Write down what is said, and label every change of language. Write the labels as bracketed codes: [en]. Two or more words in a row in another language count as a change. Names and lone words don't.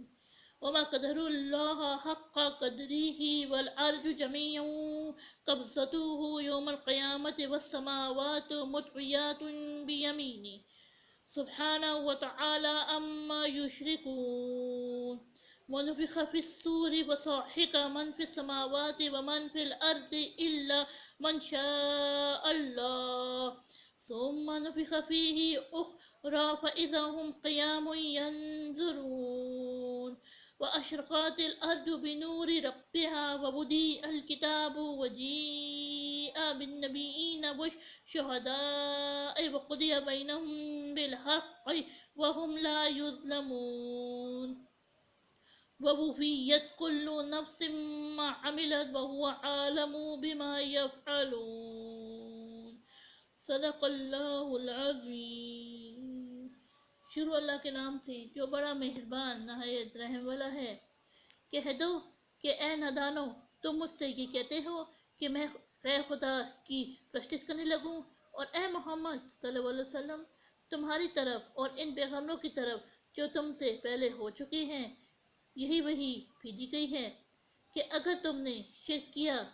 [ar] وما قدروا الله حق قدره والأرض جميعا قبضته يوم القيامة والسماوات مطويات بيمينه سبحانه وتعالى عما يشركون. ونفخ في الصور فصعق من في السماوات ومن في الأرض إلا من شاء الله. ثم نفخ فيه أخرى فإذا هم قيام ينظرون. وأشرقت الأرض بنور ربها ووضع الكتاب وجيء بالنبيين والشهداء وقضي بينهم بالحق وهم لا يظلمون. ووفيت كل نفس ما عملت وهو أعلم بما يفعلون. صدق الله العظيم. [ur] شروع اللہ کے نام سے جو بڑا مہربان نہایت رحم والا ہے. کہہ دو کہ اے نادانو، تم مجھ سے یہ کہتے ہو کہ میں غیر خدا کی پرستش کرنے لگوں، اور اے محمد [ar] صلى الله عليه وسلم, [ur] تمہاری طرف اور ان پیغمبروں کی طرف جو تم سے پہلے ہو چکے ہیں یہی وحی بھیجی گئی ہے کہ اگر تم نے شرک کیا